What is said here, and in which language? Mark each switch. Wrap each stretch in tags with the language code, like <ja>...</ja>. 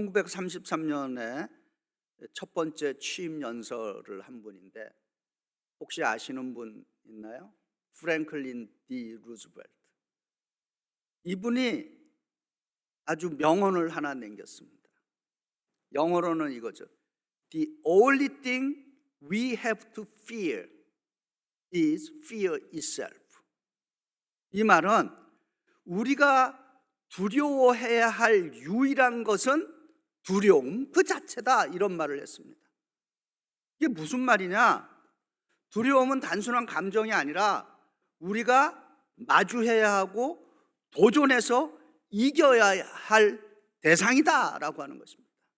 <ko>1933년에 첫 번째 취임 연설을 한 분인데 혹시 아시는 분 있나요? 프랭클린 D. 루즈벨트. 이분이 아주 명언을 하나 남겼습니다. 영어로는 이거죠.</ko> <en>The only thing we have to fear is fear itself.</en> <ko>이 말은 우리가 두려워해야 할 유일한 것은 두려움 그 자체다, 이런 말을 했습니다. 이게 무슨 말이냐? 두려움은 단순한 감정이 아니라 우리가 마주해야 하고 도전해서 이겨야 할 대상이다라고 하는 것입니다.</ko>